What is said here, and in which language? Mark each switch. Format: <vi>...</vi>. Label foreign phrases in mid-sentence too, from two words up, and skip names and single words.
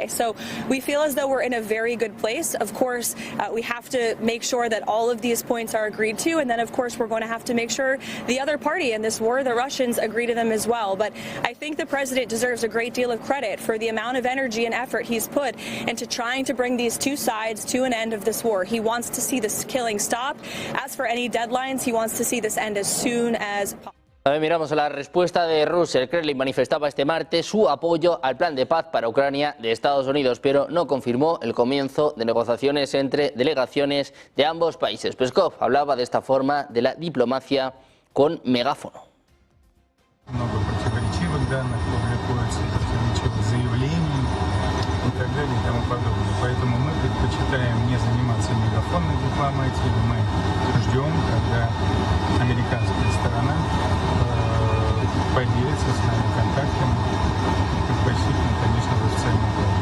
<en>So we feel as though we're in a very good place. Of course, we have to make sure that all of these points are agreed to, and then of course we're going to have to make sure the other party in this war, the Russians, agree to them as well. But I think the president deserves a great deal of credit for the amount of energy and effort he's put into trying to bring these two sides to an end of this war. He wants to see this killing stop. As for any deadlines, he wants to see this end as soon as possible.</en> <es>También miramos a la respuesta de Rusia. El Kremlin manifestaba este martes su apoyo al plan de paz para Ucrania de Estados Unidos, pero no confirmó el comienzo de negociaciones entre delegaciones de ambos países. Peskov hablaba de esta forma de la diplomacia con megáfono.</es> <ru>Много противоречивых данных публикуется, противоречивых заявлений и так далее и тому подобное. Поэтому мы предпочитаем не заниматься мегафонной дипломатией. Мы ждем, когда американская сторона поделится с нами контактами, предпочтительно, конечно, в официальном плане.</ru>